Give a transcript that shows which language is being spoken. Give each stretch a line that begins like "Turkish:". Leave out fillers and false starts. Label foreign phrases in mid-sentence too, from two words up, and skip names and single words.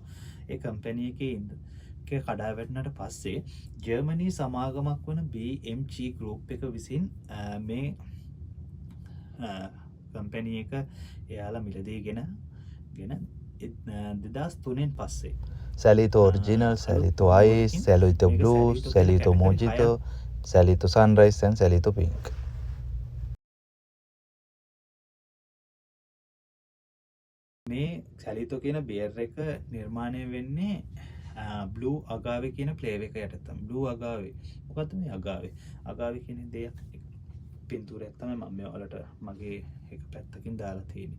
Sinhala: ඒ කම්පැනි එකේ කඩා වැටුණාට පස්සේ ජර්මනි සමාගමක් වන BMG ගෲප් එක විසින් මේ කම්පැනි එක එයාලා මිලදීගෙන 2003න් පස්සේ
English: Salito Original, Salito Ice, Salito Blue, Salito Mojito, Salito Sunrise and Salito Pink.
Sinhala: මේ සැලිතෝ කියන බියර් එක නිර්මාණය වෙන්නේ බ්ලූ අගාවේ කියන ෆ්ලේවර් එක යටතේ තමයි. බ්ලූ අගාවේ. මොකද්ද මේ අගාවේ? අගාවේ කියන දෙයක් පින්තූරයක් තමයි මම ඔයාලට මගේ එක පැත්තකින් දාලා තියෙන්නේ.